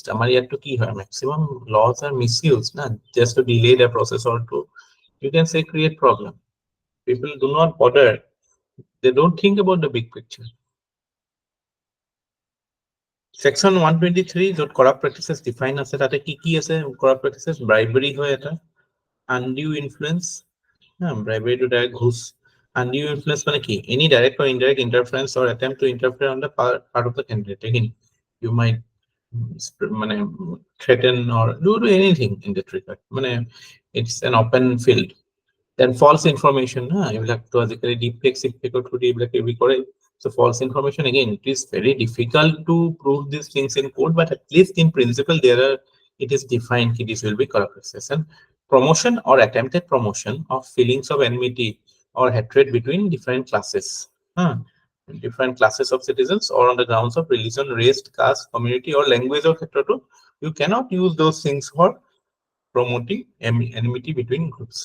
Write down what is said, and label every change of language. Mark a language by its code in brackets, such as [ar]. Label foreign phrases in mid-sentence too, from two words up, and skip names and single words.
[as] আমাৰ ইয়াতো কি হয়, [en] maximum laws are misused, না, just to delay the process or to, you can say, create problem. People do not bother. They don't think about the big picture. [as] Section 123 য'ত [en] corrupt practices define [as] আছে, তাতে কি আছে [en] corrupt practices? [as] Bribery হয় এটা, [en] undue influence, bribery to direct ঘুষ, undue influence [as] মানে কি? [en] Any direct or indirect interference or attempt to interfere on the part of the candidate. Again, you might মানে threaten or do anything in that regard. মানে it's an open field. Then false information, [as] এইবিলাক তো আজিকালি [en] deep fake through [as] এইবিলাক এৰি কৰে। [en] So false information, again, it is very difficult to prove these things in court, but at least in principle it is defined that this will be corrupt practices. And promotion or attempted promotion of feelings of enmity or hatred between different classes, different classes of citizens, or on the grounds of religion, race, caste, community, or language or ক্ষেত্ৰতো you cannot use those things for promoting enmity between groups.